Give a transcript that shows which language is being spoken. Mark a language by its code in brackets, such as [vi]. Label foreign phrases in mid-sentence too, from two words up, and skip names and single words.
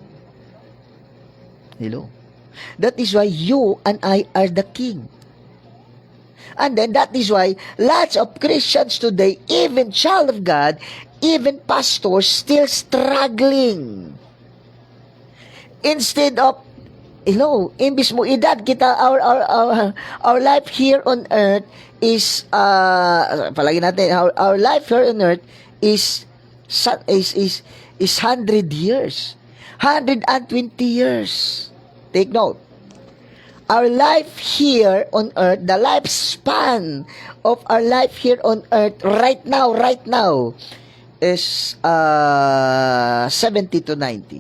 [en] Hello. That is why you and I are the king. And then that is why lots of Christians today, even child of God, even pastors, still struggling. Instead of, [tl] imbis mo edad kita, [en] our life here on earth is, [tl] palagi natin, [en] our life here on earth is 100 years. 120 years. Take note. Our life here on earth, the lifespan of our life here on earth right now is 70 to 90.